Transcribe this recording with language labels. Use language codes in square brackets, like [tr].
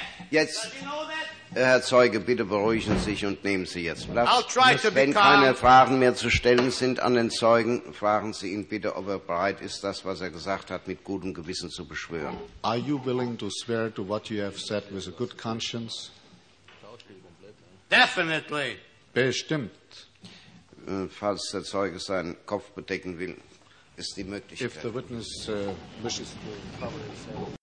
[de] Jetzt, Herr Zeuge, bitte beruhigen Sie sich und nehmen Sie jetzt Platz. Wenn keine Fragen mehr zu stellen sind an den Zeugen, fragen Sie ihn bitte, ob er bereit ist, das, was er gesagt hat, mit gutem Gewissen zu beschwören. [en] Are you willing to swear to what you have said with a good conscience? Definitely. [de] Bestimmt. Falls der Zeuge seinen Kopf bedecken will, ist die Möglichkeit. [en] If the witness wishes to cover his head.